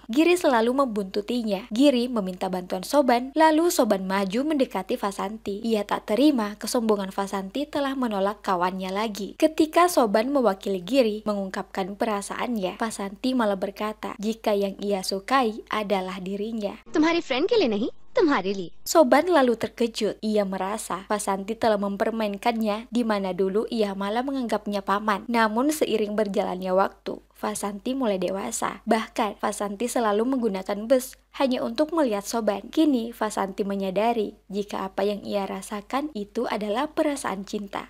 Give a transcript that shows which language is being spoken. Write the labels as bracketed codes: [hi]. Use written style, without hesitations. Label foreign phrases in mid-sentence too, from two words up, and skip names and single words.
[id] Giri selalu membuntutinya. Giri meminta bantuan Soban, lalu Soban maju mendekati Vasanti. Ia tak terima kesombongan Vasanti telah menolak kawannya lagi. Ketika Soban mewakili Giri mengungkapkan perasaannya, Vasanti malah berkata jika yang ia sukai adalah dirinya. [hi] तुम्हारी फ्रेंड के लिए नहीं, तुम्हारे लिए. [id] Soban lalu terkejut. Ia merasa Vasanti telah mempermainkannya di mana dulu ia malah menganggapnya paman. Namun seiring berjalannya waktu, Vasanti mulai dewasa. Bahkan Vasanti selalu menggunakan bus hanya untuk melihat Soban. Kini Vasanti menyadari jika apa yang ia rasakan itu adalah perasaan cinta.